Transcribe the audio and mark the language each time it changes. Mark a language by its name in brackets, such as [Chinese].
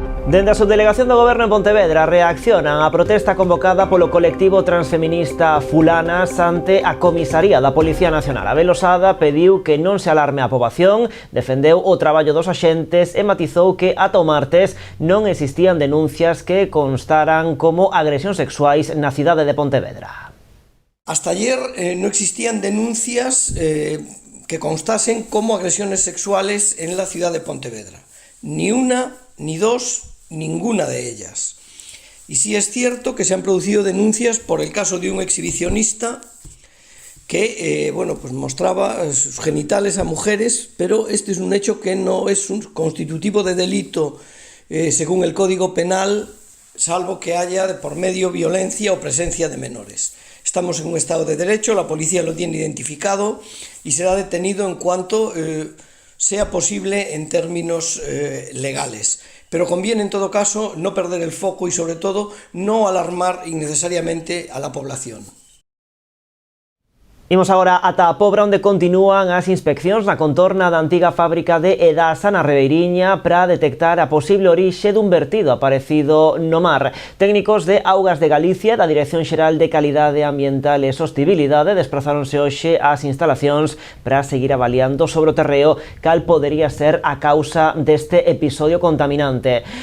[Galician] Dende a Subdelegación do Goberno en Pontevedra reaccionan á protesta convocada polo colectivo transfeminista Fulanas ante a comisaría da Policía Nacional. Abel Osada pediu que non se alarme a poboación, defendeu o traballo dos axentes e matizou que ata o martes non existían denuncias que constaran como agresións sexuais na cidade de Pontevedra. [Spanish] Hasta ayer no existían denuncias que constasen como agresiones sexuales en la ciudad de Pontevedra. Ni una, ni dos, ninguna de ellas. Y sí es cierto que se han producido denuncias por el caso de un exhibicionista que pues mostraba sus genitales a mujeres, pero este es un hecho que no es un constitutivo de delito según el Código Penal, salvo que haya de por medio violencia o presencia de menores. Estamos en un estado de derecho, la policía lo tiene identificado y será detenido en cuanto sea posible en términos legales. Pero conviene en todo caso no perder el foco y sobre todo no alarmar innecesariamente a la población. [Galician] Imos agora ata a Pobra, onde continúan as inspeccións na contorna da antiga fábrica de Edasa na Ribeiriña para detectar a posible orixe dun vertido aparecido no mar. Técnicos de Augas de Galicia da Dirección Xeral de Calidade Ambiental e Sostibilidade desplazáronse hoxe ás instalacións para seguir avaliando sobre o terreo cal podería ser a causa deste episodio contaminante.